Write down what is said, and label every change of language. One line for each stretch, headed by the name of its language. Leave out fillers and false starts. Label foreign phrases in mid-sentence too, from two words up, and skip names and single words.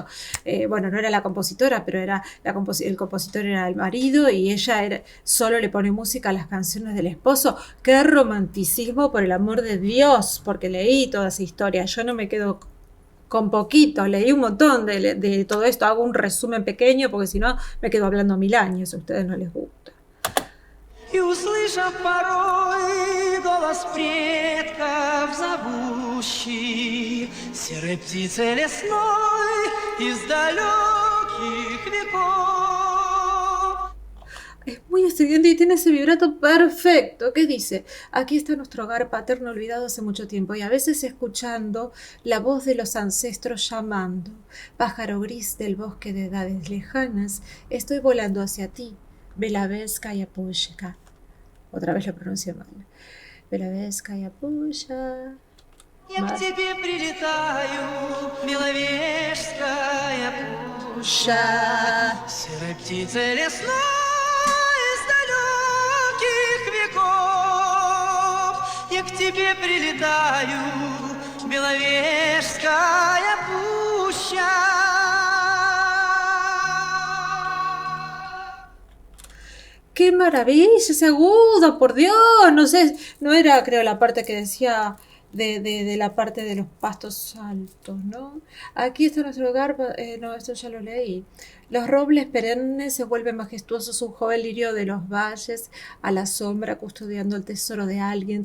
Spanish: Bueno, no era la compositora, pero era el compositor era el marido y ella solo le pone música a las canciones del esposo. ¡Qué romanticismo, por el amor de Dios! Porque leí toda esa historia, yo no me quedo con poquito, leí un montón de todo esto, hago un resumen pequeño porque si no me quedo hablando 1000 años, a ustedes no les gusta.
Russian: И услышав порой голос предков зовущий, серой птицей лесной из далеких веков.
Spanish: Es muy estridente y tiene ese vibrato perfecto. ¿Qué dice? Aquí está nuestro hogar paterno olvidado hace mucho tiempo y a veces escuchando la voz de los ancestros llamando. Pájaro gris del bosque de edades lejanas, estoy volando hacia ti. Belaveskaya Pushka. Otra vez lo pronuncié mal. Belaveskaya Pushka.
Russian: Я к тебе прилетаю, Беловежская пуща, серой птицей лесной из далеких веков. Я к тебе прилетаю, Беловежская пуща.
Spanish: ¡Qué maravilla ese agudo, por Dios! No sé, no era creo la parte que decía de la parte de los pastos altos, ¿no? Aquí está nuestro hogar, no, esto ya lo leí. Los robles perennes se vuelven majestuosos, un joven lirio de los valles, a la sombra custodiando el tesoro de alguien.